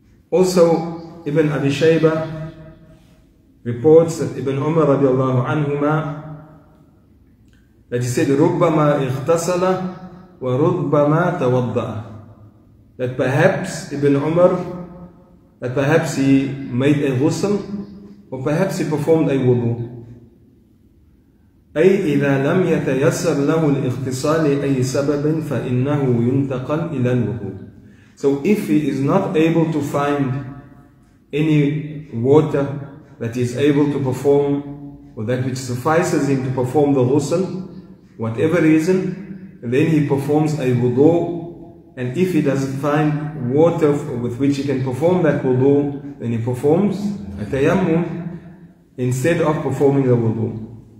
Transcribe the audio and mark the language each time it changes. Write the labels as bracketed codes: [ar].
[en] Also, Ibn Abi Shaybah reports that Ibn Umar radiallahu anhuma, that he said, [ar] رُبَّمَا اِغْتَسَلَ وَرُبَّمَا تَوَضَّأَ. [en] That perhaps Ibn Umar, that perhaps he made a ghusl, or perhaps he performed a wudu. [ar] أي إذا لم يتيسر له الاغتسال أي سبب فإنه ينتقل إلى الوضوء. [en] So if he is not able to find any water that is able to perform, or that which suffices him to perform the ghusl, whatever reason, then he performs a wudu. And if he doesn't find water with which he can perform that wudu, then he performs a tayammum instead of performing the wudu.